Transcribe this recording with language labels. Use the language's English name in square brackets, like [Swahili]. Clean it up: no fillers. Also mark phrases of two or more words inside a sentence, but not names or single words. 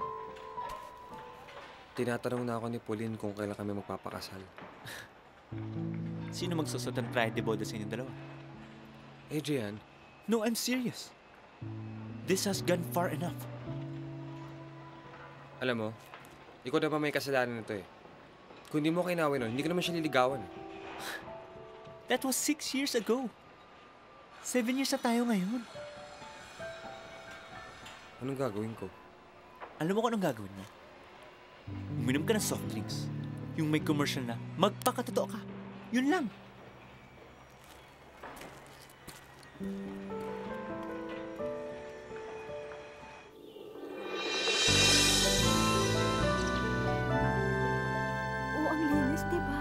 [Filipino] Tinatanong na ako ni Pauline kung kailan kami magpapakasal. Sino magsusot ng pride de boda sa inyong dalawa? Adrian? [English] No, I'm serious. This has gone far enough. [Filipino] Alam mo, ikaw na ba may kasalanan nito eh. Kung hindi mo kinawin nun, hindi ko naman siya liligawan eh. [English] That was 6 years ago. 7 years [Filipino] na tayo ngayon. Anong gagawin ko? Alam mo kung anong gagawin mo? Uminom ka ng [English] soft drinks. [Filipino] Yung may commercial na, magpakatotoo ka. Yun lang. Oo, ang linis, di ba?